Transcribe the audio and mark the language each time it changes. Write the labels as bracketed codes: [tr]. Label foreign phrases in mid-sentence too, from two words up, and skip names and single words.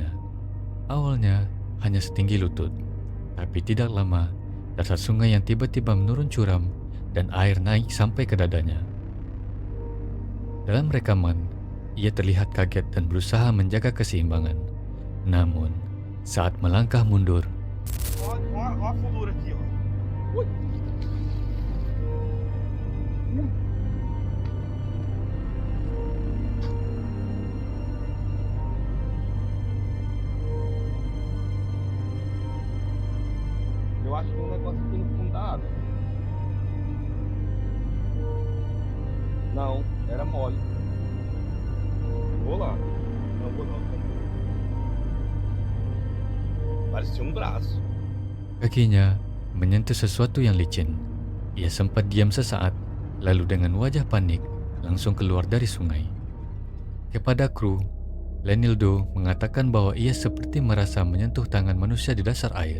[id] Awalnya hanya setinggi lutut, tapi tidak lama dasar sungai yang tiba-tiba menurun curam dan air naik sampai ke dadanya. Dalam rekaman, ia terlihat kaget dan berusaha menjaga keseimbangan. Namun, saat melangkah mundur, [pt] Olha a fundura aqui, ó. Ui. Eu acho que tem um negócio aqui no fundo da água. Não, era mole. Vou lá. Não vou não. Parecia um braço. [id] kakinya menyentuh sesuatu yang licin. Ia sempat diam sesaat, lalu dengan wajah panik langsung keluar dari sungai. Kepada kru, Lenildo mengatakan bahwa ia seperti merasa menyentuh tangan manusia di dasar air.